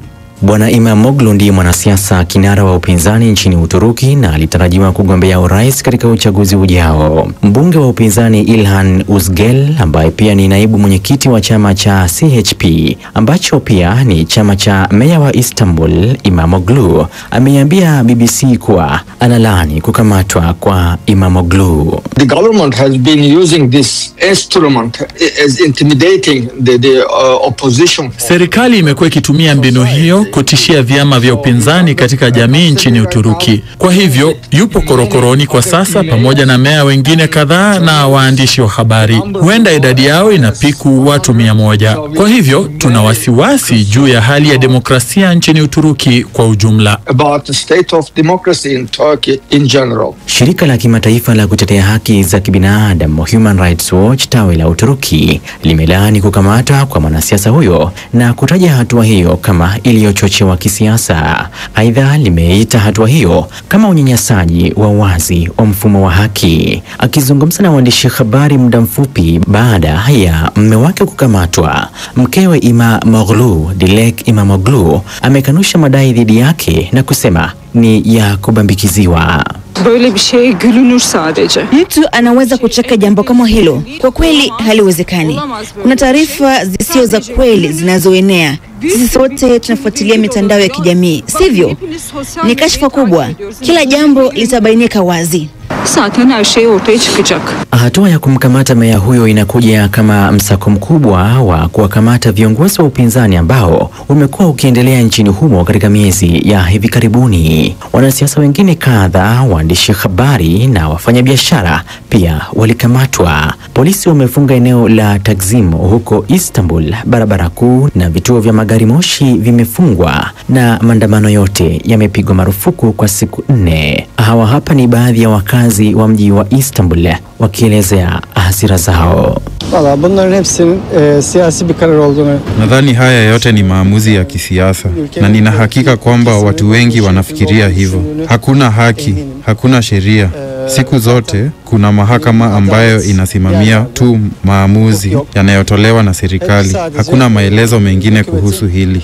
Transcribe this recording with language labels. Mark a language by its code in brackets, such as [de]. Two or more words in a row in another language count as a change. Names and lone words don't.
[sw] Bwana İmamoğlu ndiye mwanasiasa kinara wa upinzani nchini Uturuki na alitarajiwa kugombea urais katika uchaguzi ujao. Mbunge wa upinzani İlhan Uzgel, ambaye pia ni naibu mwenyekiti wa chama cha CHP ambacho pia ni chama cha meya wa Istanbul, İmamoğlu ameambia BBC kuwa analaani kukamatwa kwa İmamoğlu. [en] The government has been using this instrument as intimidating the opposition. [sw] Serikali imekuwa ikitumia mbinu hiyo kutishia vyama vya upinzani katika jamii nchini Uturuki. Kwa hivyo yupo korokoroni kwa sasa pamoja na meya wengine kadhaa na waandishi wa habari. Huenda idadi yao inapiku watu 100. Kwa hivyo tuna wasiwasi juu ya hali ya demokrasia nchini Uturuki kwa ujumla. [en] About the state of democracy in Turkey in general. [sw] Shirika la kimataifa la kutetea haki za kibinadamu Human Rights Watch tawi la Uturuki limelaani kukamatwa kwa mwanasiasa huyo na kutaja hatua hiyo kama iliyochochewa kisiasa. Aidha, limeita hatua hiyo kama unyanyasaji wa wazi wa mfumo wa haki. Akizungumza na waandishi habari muda mfupi baada ya mume wake kukamatwa, mkewe İmamoğlu, Dilek İmamoğlu, amekanusha madai dhidi yake na kusema ni ya kubambikiziwa. [tr] Böyle bir şeye gülünür sadece. [sw] Mtu anaweza kucheka jambo kama hilo. Kwa kweli haliwezekani. Kuna taarifa zisizo za kweli zinazoenea. Sisi sote tunafuatilia mitandao ya kijamii, sivyo? Ni kashfa kubwa. Kila jambo litabainika wazi. [tr] Zaten her şey ortaya çıkacak. [sw] Hatua ya kumkamata meya huyo inakuja kama msako mkubwa wa kuwakamata viongozi wa upinzani ambao umekuwa ukiendelea nchini humo katika miezi ya hivi karibuni. Wanasiasa wengine kadhaa, waandishi habari na wafanyabiashara pia walikamatwa. Polisi wamefunga eneo la Taksim huko Istanbul, barabara kuu na vituo vya magari moshi vimefungwa na maandamano yote yamepigwa marufuku kwa siku 4. Hawa hapa ni baadhi ya wakazi wa mji wa Istanbul wakielezea hasira zao. [tr] Bunların hepsinin siyasi bir karar olduğunu. [sw] Nadhani haya yote ni maamuzi ya kisiasa na nina hakika kwamba watu wengi wanafikiria hivyo. Hakuna haki, hakuna sheria. Siku zote kuna mahakama ambayo inasimamia tu maamuzi yanayotolewa na serikali. Hakuna maelezo mengine kuhusu hili.